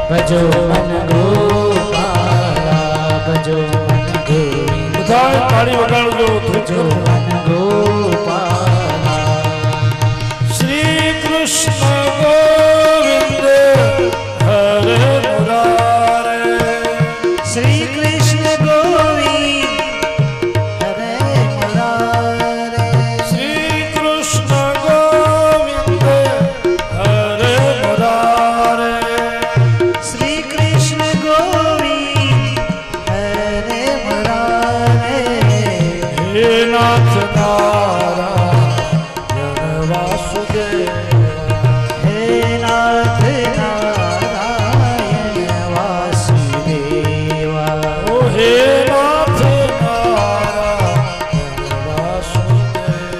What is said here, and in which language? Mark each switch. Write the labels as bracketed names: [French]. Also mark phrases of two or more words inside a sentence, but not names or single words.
[Hindi] भजो मन गोपाला भजो मन गोविंदा [Gujarati] બધાઈ તાડી વગાડો [Hindi] भजो मन गोपाला श्री कृष्ण गोविंद हरे मुरारे श्री कृष्ण गोविंद हरे मुरारे श्री कृष्ण गोविंद हरे मुरारे श्री कृष्ण गोविंद हरे मुरारे हे नाथ नारायण वासुदेव हे नाथ नारायण वासुदेवा ओ हे नाथ नारायण वासुदेव